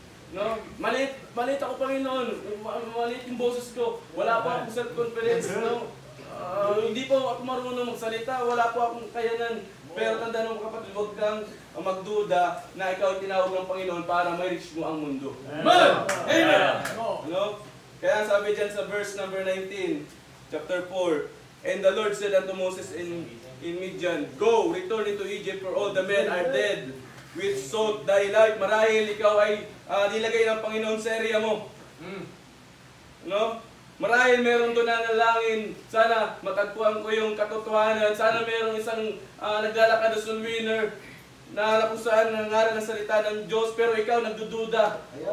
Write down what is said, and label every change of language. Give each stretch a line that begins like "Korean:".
Filipino: No, maliit ako Panginoon. Maliit yung boses ko. Wala pa akong self-confidence. No? Hindi po ako marunong magsalita. Wala po akong kayanan. Pero tandaan mo kapatid, huwag kang magduda na ikaw ay tinawag ng Panginoon para ma-reach mo ang mundo. Amen! Amen! No? Kaya sabi dyan sa
English: verse number 19, chapter 4, and the Lord said unto Moses in Midian, go, return into Egypt, for all the men are dead, which sought thy life.
Filipino: Marahil ikaw ay nilagay ng Panginoon sa area mo. No? Marahil meron doon na nalangin, sana matagpuan ko yung katotohanan, sana merong isang naglalakad na soul winner na kung saan nangaral ng salita ng Diyos, pero ikaw nagdududa.